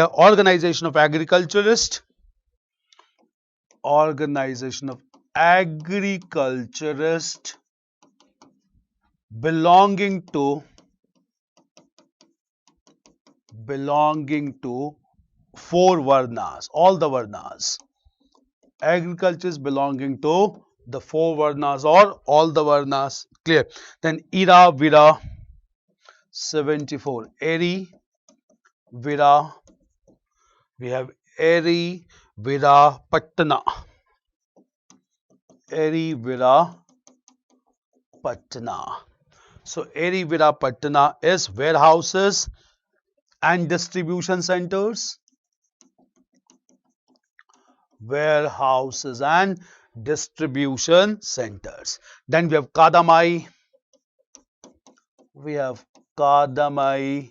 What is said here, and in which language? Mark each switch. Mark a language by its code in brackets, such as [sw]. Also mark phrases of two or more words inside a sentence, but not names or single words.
[en] Organization of agriculturists. Organization of agriculturists belonging to four Varnas, all the Varnas. Agriculture is belonging to the four Varnas or all the Varnas. Clear? Then Ira Vira. 74. Eri Vira. We have Eri Vira Patna. Eri Vira Patna. So Eri Vira Patna is warehouses and distribution centers. Warehouses and distribution centers. Then we have Kadamai. We have Kadamai.